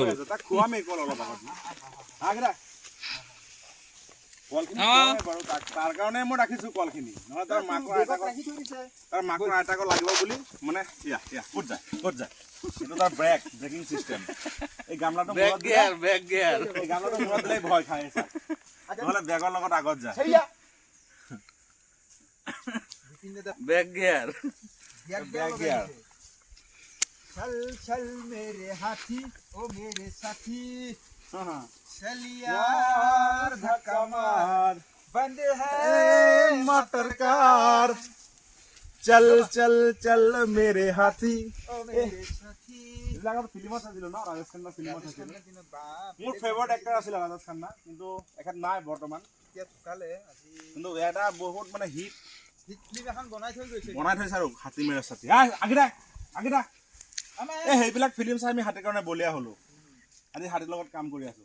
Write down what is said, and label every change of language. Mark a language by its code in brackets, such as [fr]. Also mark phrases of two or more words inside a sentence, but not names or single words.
[as] তাক খুৱামেই কল অলপ আগত কলখিনি বাৰু তাৰ কাৰণে মই ৰাখিছোঁ কলখিনি নহয় তাৰ মাকৰ আইতাকক লাগিব বুলি মানে ক'ত যায় এইটো তাৰ [en] braking system [as] এই গামলাটো মূৰত দিলে ভয় খায় নহ'লে বেগৰ লগত আগত যায় [en] back gear [hi] चल मेरे हाथी ओ मेरे साथी चलिया धक्का मार बंद है मोटर कार चल चल चल मेरे हाथी ओ मेरे साथी [as] ফিল্মত চাইছিলোঁ ন ৰাজেশ খান্না ফিল্মত চাইছিলোঁ মোৰ [en] favourite actor [as] আছিলে ৰাজেশ খান্না কিন্তু এখেত নাই বৰ্তমান কিন্তু এটা বহুত মানে হিট ফিল্ম এখন বনাই থৈছে আৰু হাতী মেৰে ছাতি আগিদা এই সেইবিলাক ফিল্ম চাই আমি হাতীৰ কাৰণে বলীয়া হ'লো আজি হাতীৰ লগত কাম কৰি আছো